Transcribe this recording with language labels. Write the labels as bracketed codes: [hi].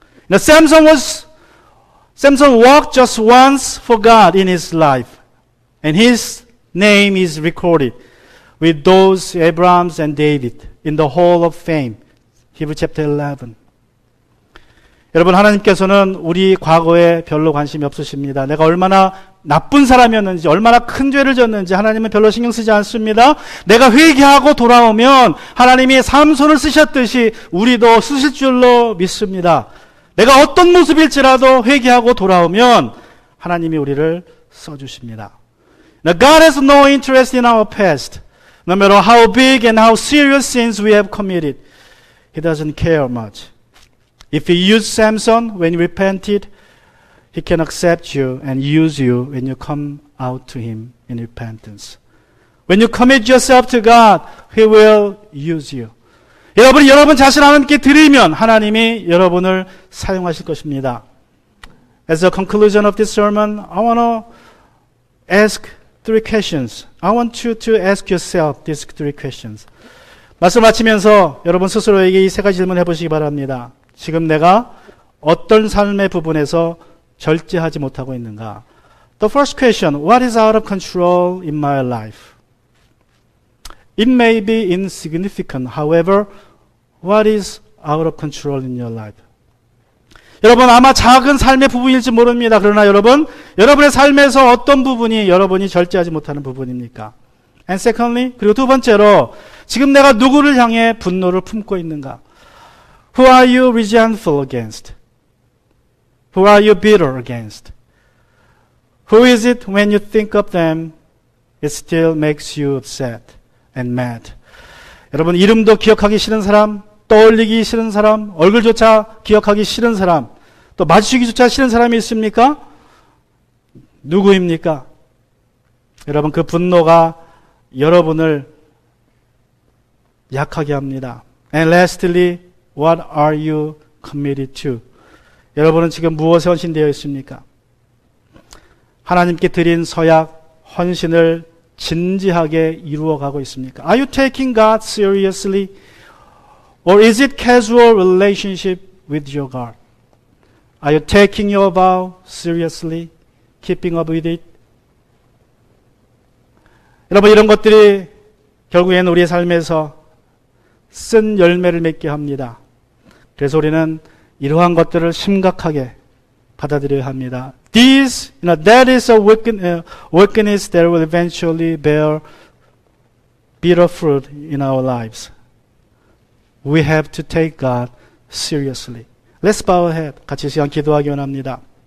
[en] Now, Samson walked just once for God in his life, and his name is recorded with those Abrahams and David in the hall of fame. Hebrews chapter 11. [ko] 여러분, 하나님께서는 우리 과거에 별로 관심이 없으십니다. 내가 얼마나 나쁜 사람이었는지, 얼마나 큰 죄를 졌는지 하나님은 별로 신경 쓰지 않습니다. 내가 회개하고 돌아오면 하나님이 삼손을 쓰셨듯이 우리도 쓰실 줄로 믿습니다. 내가 어떤 모습일지라도 회개하고 돌아오면 하나님이 우리를 써주십니다. [en] Now, God has no interest in our past. No matter how big and how serious sins we have committed, He doesn't care much. If He used Samson when he repented, He can accept you and use you when you come out to Him in repentance. When you commit yourself to God, He will use you. [ko] 여러분 자신 하나님께 드리면 하나님이 여러분을 사용하실 것입니다. [en] As a conclusion of this sermon, I want to ask three questions. I want you to ask yourself these three questions. [ko] 말씀 마치면서 여러분 스스로에게 이 세 가지 질문 해보시기 바랍니다. 지금 내가 어떤 삶의 부분에서 절제하지 못하고 있는가? [en] The first question, what is out of control in my life? It may be insignificant. However, what is out of control in your life? [ko] 여러분 아마 작은 삶의 부분일지 모릅니다. 그러나 여러분의 삶에서 어떤 부분이 여러분이 절제하지 못하는 부분입니까? [en] And secondly, [ko] 그리고 두 번째로 지금 내가 누구를 향해 분노를 품고 있는가? [en] Who are you resentful against? Who are you bitter against? Who is it when you think of them, it still makes you upset and mad? [ko] 여러분 이름도 기억하기 싫은 사람, 떠올리기 싫은 사람, 얼굴조차 기억하기 싫은 사람, 또 마주치기조차 싫은 사람이 있습니까? 누구입니까? 여러분 그 분노가 여러분을 약하게 합니다. [en] And lastly, what are you committed to? [ko] 여러분은 지금 무엇에 헌신되어 있습니까? 하나님께 드린 서약, 헌신을 진지하게 이루어가고 있습니까? [en] Are you taking God seriously? Or is it casual relationship with your God? Are you taking your vow seriously? Keeping up with it? [ko] 여러분 이런 것들이 결국에는 우리의 삶에서 쓴 열매를 맺게 합니다. 그래서 우리는 이러한 것들을 심각하게 받아들여야 합니다. [en] That is a wickedness that will eventually bear bitter fruit in our lives. We have to take God seriously. Let's bow our head. [ko] 같이 시간 기도하기 원합니다.